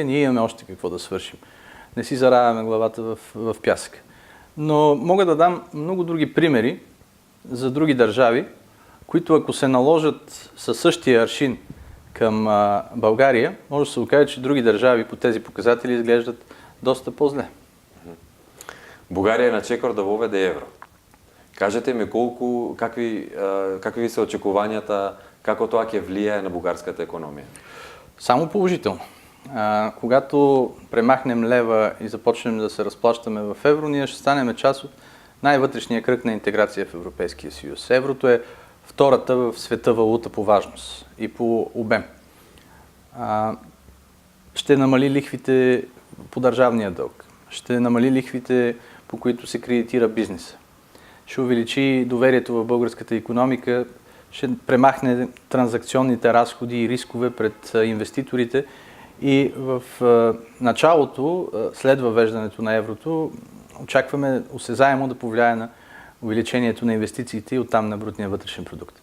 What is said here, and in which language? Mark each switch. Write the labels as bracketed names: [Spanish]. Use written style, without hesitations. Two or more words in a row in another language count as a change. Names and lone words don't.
[Bulgarian] Ние имаме още какво да свършим. Не си заравяме главата в пясък. Но мога да дам много други примери за други държави, които ако се наложат със същия аршин към България, може да се окаже, че други държави по тези показатели изглеждат доста по-зле. [Macedonian] Бугарија е на чекор да воведе евро. Кажете ми какви се очекувањата, како тоа ќе влијае на бугарската економија? [Bulgarian] Само положително. Когато премахнем лева и започнем да се разплащаме в евро, ние ще станем част от най-вътрешния кръг на интеграция в Европейския съюз. Еврото е втората в света валута по важност и по обем. Ще намали лихвите по държавния дълг, ще намали лихвите, по които се кредитира бизнеса, ще увеличи доверието в българската икономика, ще премахне транзакционните разходи и рискове пред инвеститорите и в началото, след въвеждането на еврото, очакваме осезаемо да повлияе на увеличението на инвестициите и оттам на брутния вътрешен продукт.